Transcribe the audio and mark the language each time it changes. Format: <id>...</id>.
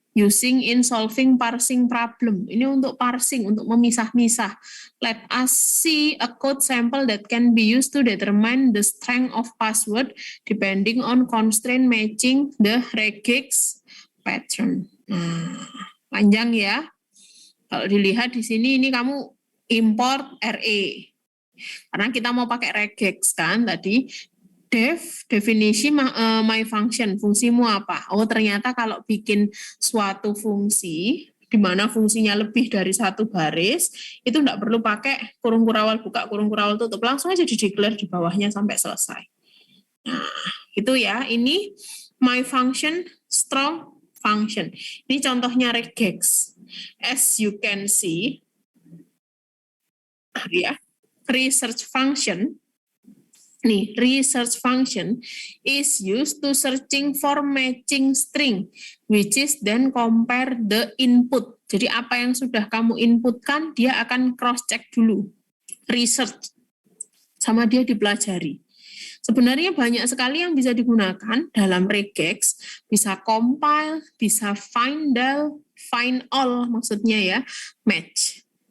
<en>using in solving parsing problem.</en> <id>Ini untuk parsing, untuk memisah-misah.</id> <en>Let us see a code sample that can be used to determine the strength of password depending on constraint matching the regex pattern.</en> <id>Nah, panjang ya. Kalau dilihat di sini, ini kamu import RE. Karena kita mau pakai regex kan tadi. Definisi my function, fungsimu apa? Oh, ternyata kalau bikin suatu fungsi, di mana fungsinya lebih dari satu baris, itu enggak perlu pakai kurung kurawal buka, kurung kurawal tutup. Langsung aja di-declare di bawahnya sampai selesai. Nah, itu ya. Ini my function, strong function. Ini contohnya regex.</id> <en>As you can see, ya, research function, nih, research function is used to searching for matching string, which is then compare the input.</en> <id>Jadi apa yang sudah kamu inputkan, dia akan cross-check dulu. Research, sama dia dipelajari. Sebenarnya banyak sekali yang bisa digunakan dalam regex, bisa compile, bisa find all, maksudnya ya, match.</id>